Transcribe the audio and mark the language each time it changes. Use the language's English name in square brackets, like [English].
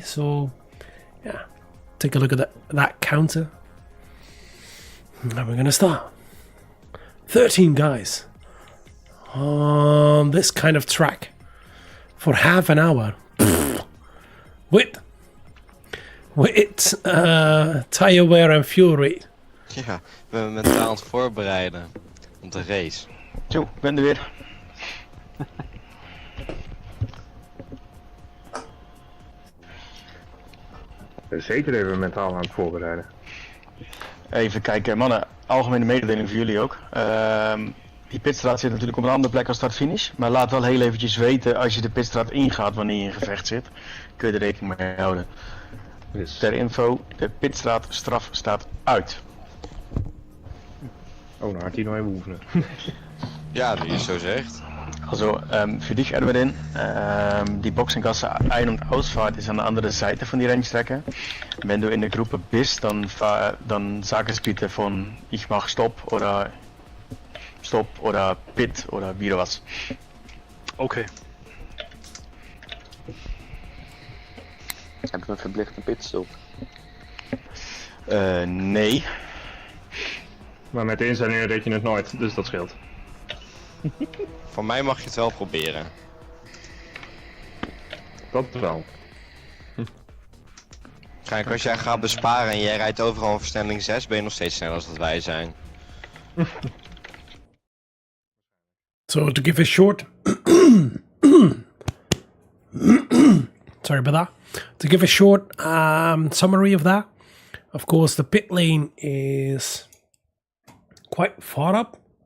[English] So yeah, take a look at that counter. And we're gonna start. 13 guys on this kind of track. For half an hour. With tire wear and fuel rate. [Dutch] Ja, we hebben mentaal aan het voorbereiden op de race. Zo, ik ben er weer. Zeker even mentaal aan het voorbereiden. Even kijken, mannen, algemene mededeling voor jullie ook. Die pitstraat zit natuurlijk op een andere plek als start-finish. Maar laat wel heel eventjes weten als je de pitstraat ingaat wanneer je in gevecht zit. Kun je er rekening mee houden. [English] Yes. [Dutch] Ter info, de pitstraat straf staat uit. Oh, nou had hij nog even oefenen. Ja, nu je het zo zegt. [German] Also, für dich Erwin, die Boxengasse 1 und Ausfahrt ist an der anderen Seite von der Rennstrecke. Wenn du in der Gruppe bist, dann sag es bitte von ich mach Stopp oder Pit oder wieder was. [Dutch] Oké. Hebben we een verplichte pitstop? Nee. Maar met de instellingen deed je het nooit, dus dat scheelt. Voor mij mag je het wel proberen. Dat wel. Kijk, als jij gaat besparen en jij rijdt overal een versnelling 6, ben je nog steeds sneller dan dat wij zijn. [English] So to give a short, sorry about that. To give a short summary of that, of course, the pit lane is quite far up.